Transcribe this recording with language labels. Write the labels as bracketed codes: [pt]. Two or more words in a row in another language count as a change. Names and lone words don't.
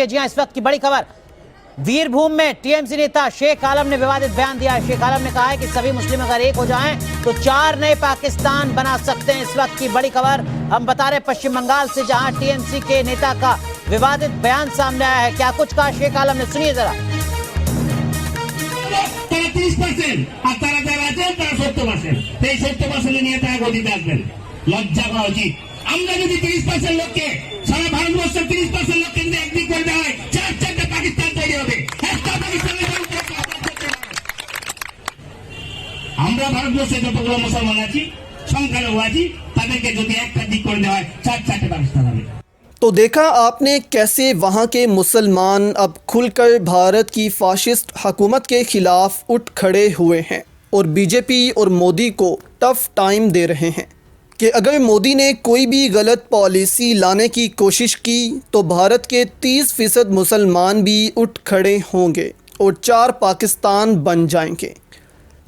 [ur] جی ہاں، اس وقت کی بڑی خبر، ویر بھوم میں TMC نیتا شیخ عالم نے ووادت بیان دیا ہے۔ شیخ عالم نے کہا ہے کہ سبھی مسلم اگر ایک ہو جائیں تو 4 نئے پاکستان بنا سکتے ہیں۔ اس وقت کی بڑی خبر ہم بتا رہے پشچم بنگال سے، جہاں TMC کے نیتا کا ووادت بیان سامنے آیا ہے۔ کیا کچھ کہا شیخ عالم نے، سنیے ذرا۔ [bn] 30% আর তারা যারা আছেন তারা 70%, এই 70% নিয়ে তারা গদিতে আসবেন। লজ্জা করা উচিত। আমরা যদি 30% লোককে সারা ভারতবর্ষের 30% লোককে যদি একদিক করে দেওয়া হয়, 4-4টা পাকিস্তান তৈরি হবে। একটা পাকিস্তানের আমরা ভারতবর্ষে যতগুলো মুসলমান আছি, সংখ্যালঘু আছি, তাদেরকে যদি একটা দিক করে দেওয়া হয়, 4-4টে পাকিস্তান হবে। [ur] تو دیکھا آپ نے کیسے وہاں کے مسلمان اب کھل کر بھارت کی فاشسٹ حکومت کے خلاف اٹھ کھڑے ہوئے ہیں اور BJP اور مودی کو ٹف ٹائم دے رہے ہیں کہ اگر مودی نے کوئی بھی غلط پالیسی لانے کی کوشش کی تو بھارت کے 30% مسلمان بھی اٹھ کھڑے ہوں گے اور 4 پاکستان بن جائیں گے۔